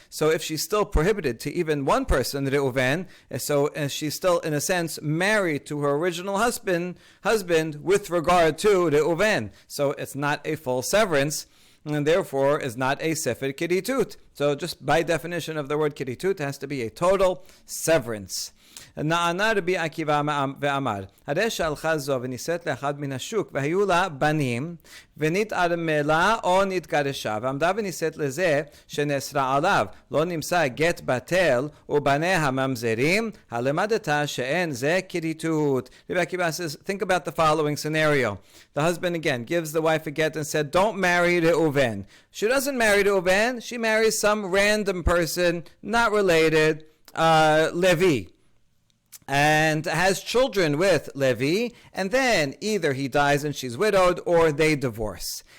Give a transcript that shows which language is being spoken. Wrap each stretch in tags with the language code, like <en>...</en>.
<en>So if she's still prohibited to even one person, Reuven, so she's still in a sense married to her original husband with regard to Reuven. So it's not a full severance, and therefore is not a sefer kiritut. So just by definition of the word kiritut, it has to be a total severance.</en> <he>נענה רבי עקיבא ואמר, הרי שהלכה זו ונישאת לאחד מן השוק והיו לה בנים ונתערמלה או נתגרשה ועמדה ונישאת לזה שנאסרה עליו, לא נמצא גט בטל ובניה ממזרים, הלמדת שאין זה כריתות.</he> <en>Rabbi Akiva says, think about the following scenario. The husband again gives the wife a get and said, don't marry Reuven. She doesn't marry Reuven, she marries some random person, not related, Levi, and has children with Levi, and then either he dies and she's widowed or they divorce.</en>